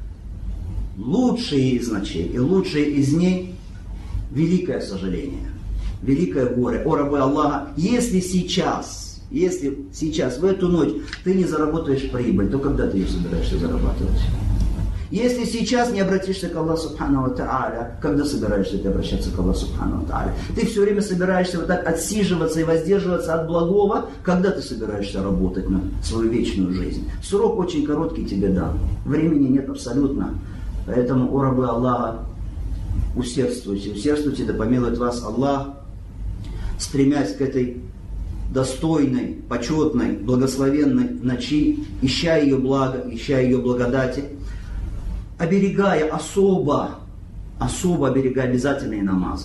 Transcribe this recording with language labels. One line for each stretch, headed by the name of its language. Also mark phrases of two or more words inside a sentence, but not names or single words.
Russian: Лучшие из ночей и лучшие из ней — великое сожаление, великое горе. О, рабы Аллаха, если сейчас, в эту ночь ты не заработаешь прибыль, то когда ты ее собираешься зарабатывать? Если сейчас не обратишься к Аллаху
Arabic: سبحانه وتعالى,
Russian: когда собираешься ты обращаться к Аллаху
Arabic: سبحانه وتعالى?
Russian: Ты все время собираешься вот так отсиживаться и воздерживаться от благого, когда ты собираешься работать на свою вечную жизнь? Срок очень короткий тебе дан, времени нет абсолютно. Поэтому, о рабы Аллаха, усердствуйте, да помилует вас Аллах, стремясь к этой достойной, почетной, благословенной ночи, ища ее блага, ища ее благодати, оберегая особо оберегая обязательные намазы.